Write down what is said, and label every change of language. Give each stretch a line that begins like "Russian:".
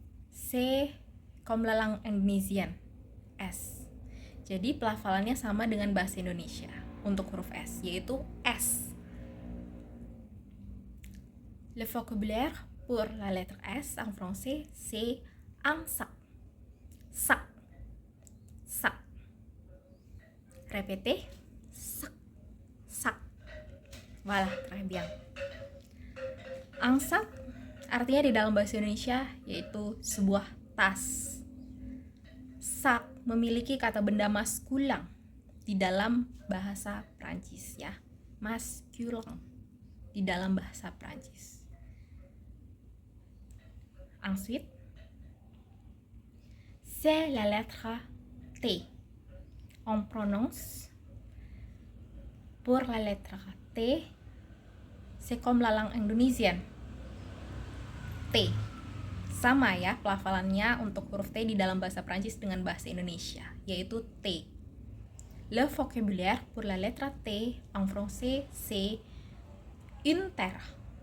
French: C'est comme la langue indonesienne. S.
Indonesian: Jadi pelafalannya sama dengan bahasa Indonesia untuk huruf S, yaitu S.
French: Le vocabulaire pour la lettre S en français, c'est un sac. Sac. Sac. Répétez. Sac. Sac. Voilà, très bien.
Indonesian: Un sac artinya di dalam bahasa Indonesia yaitu sebuah tas. Sac memiliki kata benda maskulin di dalam bahasa Prancis ya. Masculin di dalam bahasa Prancis.
French: Ensuite, c'est la lettre T. On prononce pour la lettre T, c'est comme la langue indonesienne. T.
Indonesian: Sama ya pelafalannya untuk huruf T di dalam bahasa Prancis dengan bahasa Indonesia, yaitu T.
French: Le vocabulaire pour la lettre T en français, c'est une terre.